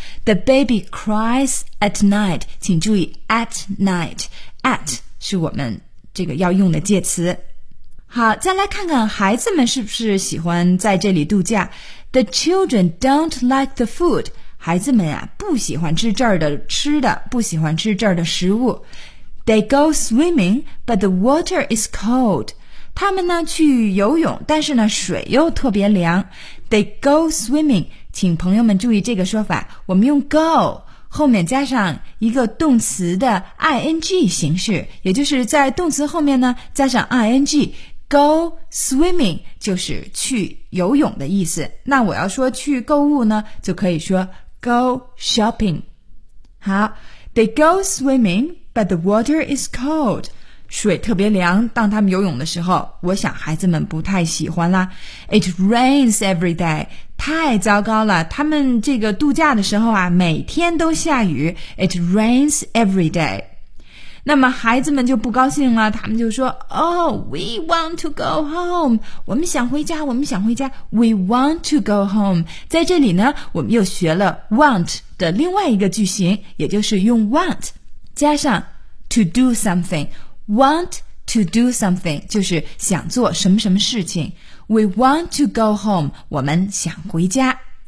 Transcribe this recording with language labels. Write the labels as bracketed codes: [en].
[zh] The baby cries at night, 请注意 at night, at 是我们这个要用的介词。好再来看看孩子们是不是喜欢在这里度假。 [en] The children don't like the food. [zh] 孩子们啊不喜欢吃这儿的吃的不喜欢吃这儿的食物。 [en] They go swimming, but the water is cold. [zh] 他们呢去游泳但是呢水又特别凉。 They go swimming, 请朋友们注意这个说法。我们用 go, 后面加上一个动词的 ing 形式也就是在动词后面呢加上 ing。 Go swimming 就是去游泳的意思。那我要说去购物呢，就可以说 go shopping。 [en] 好，They go swimming, but the water is cold. [zh] 水特别凉。当他们游泳的时候，我想孩子们不太喜欢啦。 [en] It rains every day. [zh] 太糟糕了，他们这个度假的时候啊，每天都下雨。 It rains every day. 那么孩子们就不高兴了他们就说 Oh, we want to go home 我们想回家我们想回家 We want to go home 在这里呢我们又学了 want 的另外一个句型也就是用 want 加上 to do something want to do something 就是想做什么什么事情 We want to go home 我们想回家